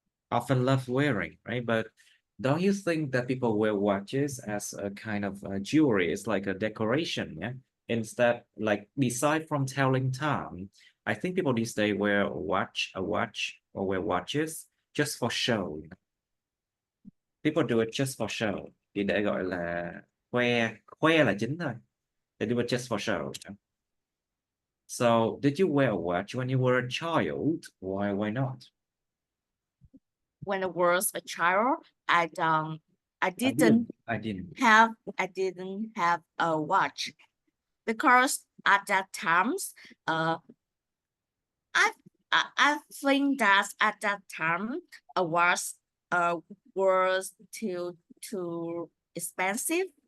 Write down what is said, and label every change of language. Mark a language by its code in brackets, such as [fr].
[en] Often love wearing, right? But don't you think that people wear watches as a kind of jewelry? It's like a decoration, yeah? Instead, like beside from telling time, I think people these days wear a watch, or wear watches just for show. People do it just for show. [vi] Thì để gọi là khoe là chính thôi. [en] They do it just for show. So, did you wear a watch when you were a child? Why not? When I was a child, I don't, I I didn't. didn't I didn't. I didn't have a watch because at that times, I I think that at that time a watch was too expensive.